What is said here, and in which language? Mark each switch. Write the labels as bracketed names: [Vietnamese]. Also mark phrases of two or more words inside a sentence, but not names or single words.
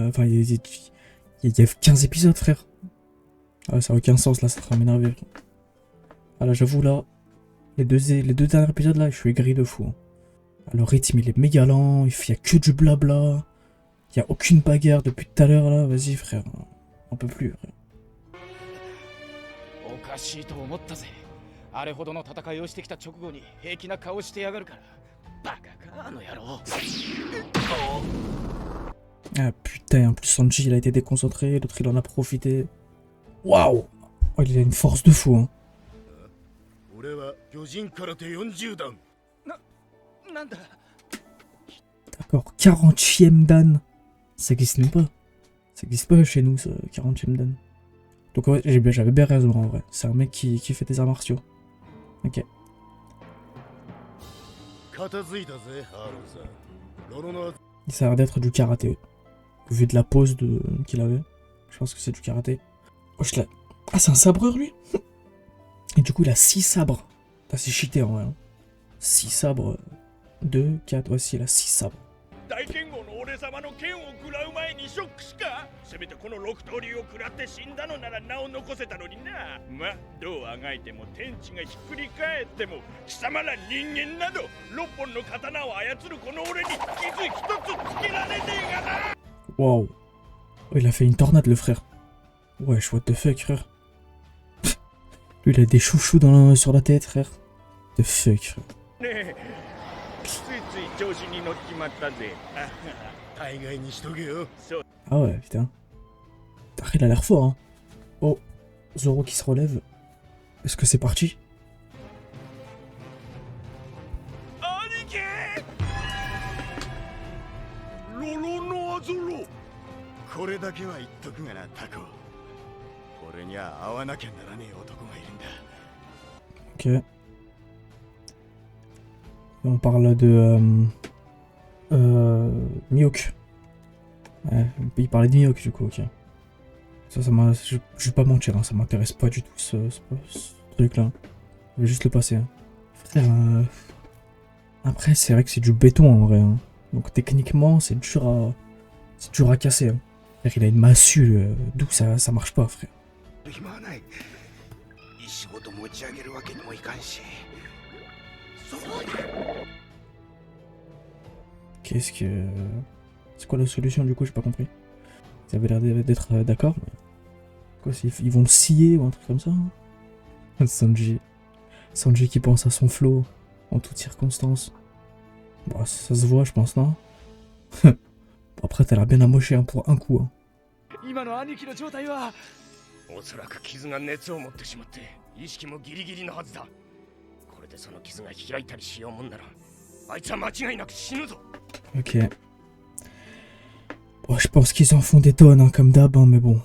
[French] Enfin, il y a 15 épisodes, frère. Ah, ça a aucun sens là, ça va m'énerver. Ah là, j'avoue là, les deux derniers épisodes là, je suis aigri de fou. Hein. Ah, le rythme il est méga lent, il y a que du blabla. Il y a aucune bagarre depuis tout à l'heure là, vas-y frère. On peut plus, frère. [Japanese] おかしいと思ったぜ。あれほどの戦いをしてきた直後に平気な顔してやがるから。バカかあの野郎。 [French] Ah putain, en plus Sanji il a été déconcentré, l'autre il en a profité. Waouh! Oh, il a une force de fou, hein. [Japanese] 俺は巨人空手40段。なんだ。 [French] D'accord, 40e dan. Ça existe même pas. Ça existe pas chez nous, ça, 40e dan. Donc ouais, j'avais bien raison en vrai. C'est un mec qui fait des arts martiaux. Ok. [Japanese] 片付いたぜ、ハーローさん。ロロの [French] Ça a l'air d'être du karaté. Vu de la pose qu'il avait. Je pense que c'est du karaté. Oh, ah, c'est un sabreur lui. Et du coup, il a 6 sabres. Ah, c'est cheaté en vrai. Hein. 6 sabres. 2, 4, voici, il a 6 sabres. [Japanese] 大剣豪の俺様の剣を食らう前にショック死か。せめてこの6刀流を食らって死んだのなら名を残せたのにな。ま、どうあがいても天地がひっくり返っても貴様ら人間など6本の刀を操るこの俺に傷一つつけられねえがな。 [French] Waouh. Oh, il a fait une tornade le frère. Wesh, [English] what the fuck frère. [French] Lui, il a des chouchous sur la tête frère. [English] The fuck frère. [Japanese] ねえ、ついつい調子に乗っちまったぜ。大概にしとけよ。 [French] Ah ouais, putain. Il a l'air fort, hein. Oh, Zoro qui se relève. Est-ce que c'est parti? [Japanese] 兄貴！ロロノアゾロ。これだけは言っとくがな、タコ。俺には会わなきゃならねえ男がいるんだ。 [French] Ok. On parle de Mihawk. Ouais, il parlait de Mihawk du coup, ok. Ça m'a. Je vais pas mentir, hein, ça m'intéresse pas du tout ce truc-là. Je vais juste le passer. Hein. Frère, après, c'est vrai que c'est du béton en vrai. Hein. Donc techniquement, c'est dur à casser. Hein. Frère, il a une massue, d'où ça marche pas, frère. [Japanese] 暇はない。石ごと持ち上げるわけにもいかんし。そうだ。 [French] Qu'est-ce que. C'est quoi la solution du coup? J'ai pas compris. Ils avaient l'air d'être d'accord, mais. Quoi, ils vont le scier ou un truc comme ça? Hein. Sanji qui pense à son flow en toutes circonstances. Bon, ça se voit, je pense, non? Bon, après, t'as l'air bien amoché hein, pour un coup. Hein. [Japanese] 今の兄貴の状態はおそらく傷が熱を持ってしまって意識もギリギリのはずだ。これでその傷が開いたりしようもんならあいつは間違いなく死ぬぞ。 [French] Ok. Bon, je pense qu'ils en font des tonnes, hein, comme d'hab, hein, mais bon.